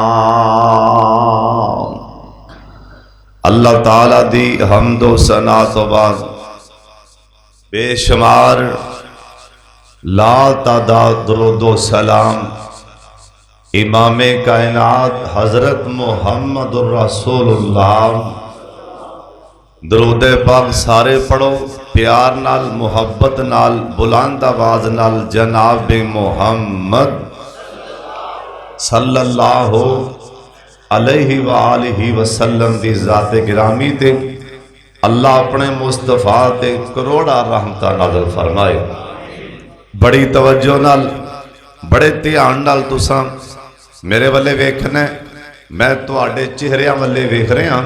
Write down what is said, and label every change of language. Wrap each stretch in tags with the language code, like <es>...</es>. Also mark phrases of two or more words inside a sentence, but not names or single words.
<pa>اللہ تعالیٰ دی حمد و ثنا توں بعد بے شمار لا تعداد درود و سلام امامِ کائنات حضرت محمد رسول اللہ. درود پاک سارے پڑھو پیار نال محبت نال بلند آواز نال جناب محمد</pa> <ar>صلى الله عليه وآله وسلم</ar> <pa>دی ذاتِ گرامی تے اللہ اپنے مصطفیٰ تے کروڑاں رحمت نازل فرمائے. بڑی توجہ نال بڑے دھیان نال تساں میرے والے ویکھنا، میں تہاڈے چہریاں والے ویکھ رہا.</pa>